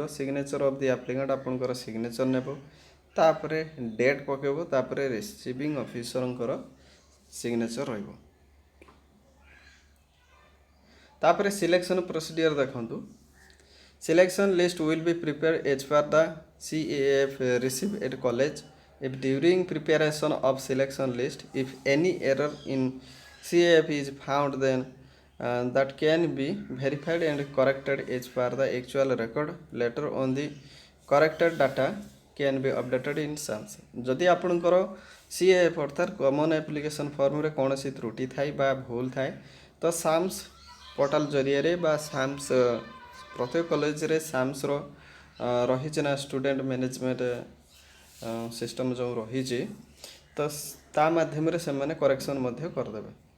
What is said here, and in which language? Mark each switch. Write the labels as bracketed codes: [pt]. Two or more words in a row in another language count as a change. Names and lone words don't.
[en] signature of the applicant [or] ଆପଣଙ୍କର ସିଗ୍ନେଚର୍ ନେବ, ତାପରେ ଡେଟ୍ ପକାଇବ, ତାପରେ ରିସିଭିଂ ଅଫିସରଙ୍କର ସିଗ୍ନେଚର୍ ରହିବ। ତାପରେ [en] selection procedure [or] ଦେଖନ୍ତୁ। [en] selection list will be prepare as per the CAF receive at college if during preparation of selection list if any error in CAF is found then that can be verified and corrected as per the actual record. Later on the corrected data can be updated in SAMS। [or] ଯଦି ଆପଣଙ୍କର CAF ଅର୍ଥାତ୍ [en] common application [or] ଫର୍ମରେ କୌଣସି ତ୍ରୁଟି ଥାଏ ବା ଭୁଲ ଥାଏ ତ SAMS ପୋର୍ଟାଲ ଜରିଆରେ ବା SAMS ପ୍ରତ୍ୟେକ କଲେଜରେ SAMSର ରହିଛି ନା [en] student management system [or] ଯେଉଁ ରହିଛି ତ ତା ମାଧ୍ୟମରେ ସେମାନେ କରେକ୍ସନ୍ ମଧ୍ୟ କରିଦେବେ।